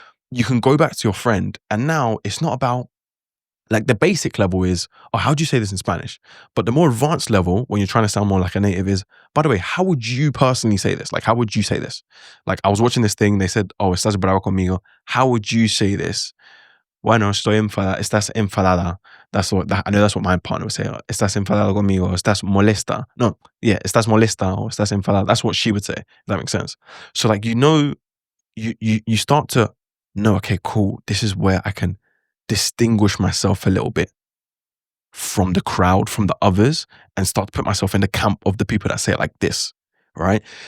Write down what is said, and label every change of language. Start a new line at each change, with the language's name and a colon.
English: You can go back to your friend, and now it's not about like the basic level is, oh, how do you say this in Spanish? But the more advanced level, when you're trying to sound more like a native, is, by the way, how would you personally say this? Like, how would you say this? Like, I was watching this thing, they said, oh,
Spanish: estás bravo conmigo.
English: How would you say this?
Spanish: Bueno, estoy enfadada, estás enfadada.
English: I know that's what my partner would say.
Spanish: "Oh, estás enfadada conmigo, estás molesta." No, yeah, estás molesta or estás enfadada.
English: That's what she would say. If that makes sense. So like, you start to know, okay, cool. This is where I can distinguish myself a little bit from the crowd, from the others, and start to put myself in the camp of the people that say it like this, right?